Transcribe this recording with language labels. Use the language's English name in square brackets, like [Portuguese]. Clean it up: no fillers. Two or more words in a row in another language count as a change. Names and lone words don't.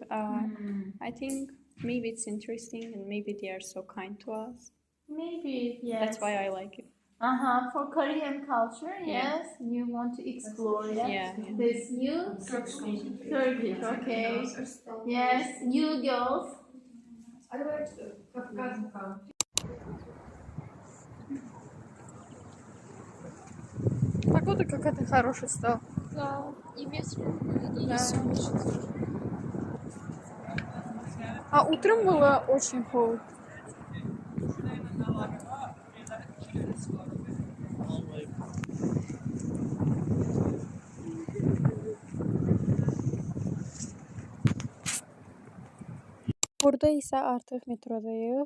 [English] I think maybe it's interesting, and maybe they are so kind to us. Maybe, yes. That's why I like it. For Korean culture, yes, you want to explore this new Turkish, okay. Yes, you girls. [Russian] Погода какая-то хорошая стала. Да, и ветер, и Да. солнечно. А утром было очень холодно. [Azerbaijani] Burada isə artıq metrodayıq.